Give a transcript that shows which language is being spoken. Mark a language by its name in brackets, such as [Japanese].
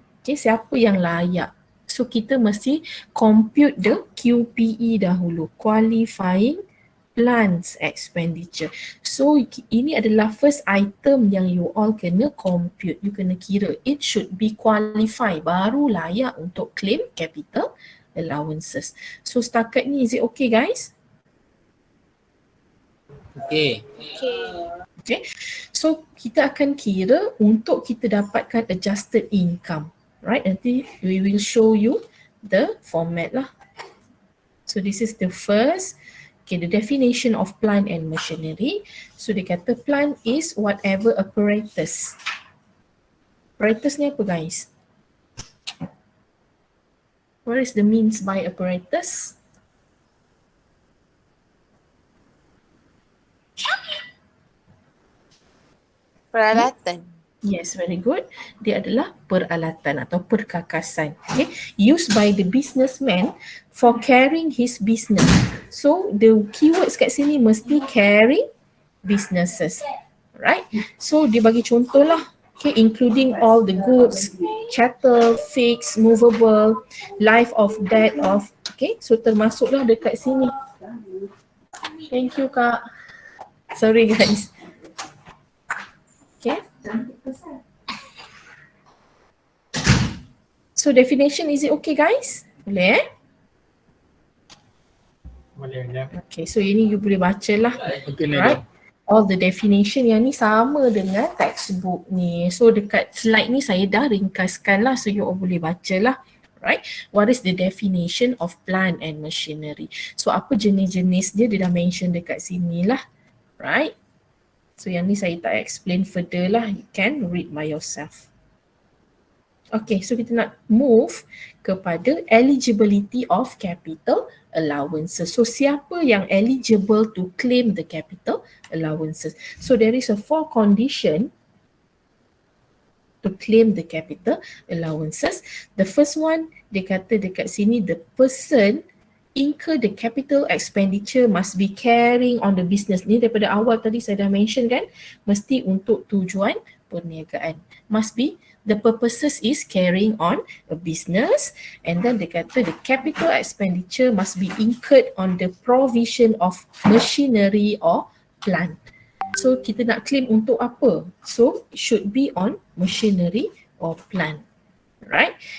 [Malay] Okay, siapa yang layak? So kita mesti [English] compute the QPE [Malay] dahulu, [English] qualifying plans expenditure. [Malay] So ini adalah first item yang you all kena compute. You kena kira [English] it should be qualify, [Malay] baru layak untuk claim capital allowances. [English] So [Malay] setakat ni [English] is it okay guys? Okay. Okay. [Malay] So kita akan kira untuk kita dapatkan adjusted income. [English] Right, nanti we will show you the format lah. So this is the first, okay, the definition of plant and machinery. So [Malay] dia kata [English] plant is whatever apparatus. Apparatus [Malay] ni apa [English] guys? What is the means by apparatus? [Malay] Peralatan. [English] Yes, very good. [Malay] Dia adalah peralatan atau perkakasan. [English] Okay, used by the businessman for carrying his business. So the keywords [Malay] kat sini mesti [English] carry businesses, right? [Malay] So dia bagi contoh lah. [English] Okay, including all the goods, chattel, fixed, movable, life of, debt of. Okay, so [Malay] termasuklah dekat sini. [English] Thank you Kak. Sorry guys. Okay. So definition, is it okay guys? [Malay] Boleh Boleh ya. Okay, so ini you boleh baca lah. [English] Okay, Right? All the definition [Malay] yang ni sama dengan [English] textbook ni. [Malay] So dekat slide ni saya dah ringkaskan lah, so you all boleh baca lah. [English] Right? What is the definition of plant and machinery? [Malay] So apa jenis-jenis dia, dia dah mention dekat sini lah. [English] Right? So [Malay] yang ni saya tak [English] explain further lah. You can read by yourself. Okay, so [Malay] kita nak [English] move kepada eligibility of capital allowances. So [Malay] siapa yang [English] eligible to claim the capital allowances? So there is a 4 condition to claim the capital allowances. The first one, [Malay] dia kata dekat sini [English] the person incur the capital expenditure must be carrying on the business. [Malay] Ni daripada awal tadi saya dah mention kan, mesti untuk tujuan perniagaan. [English] Must be, the purposes is carrying on a business, and then [Malay] dia kata [English] the capital expenditure must be incurred on the provision of machinery or plant. So [Malay] kita nak [English] claim [Malay] untuk apa? [English] So it should be on machinery or plant. right?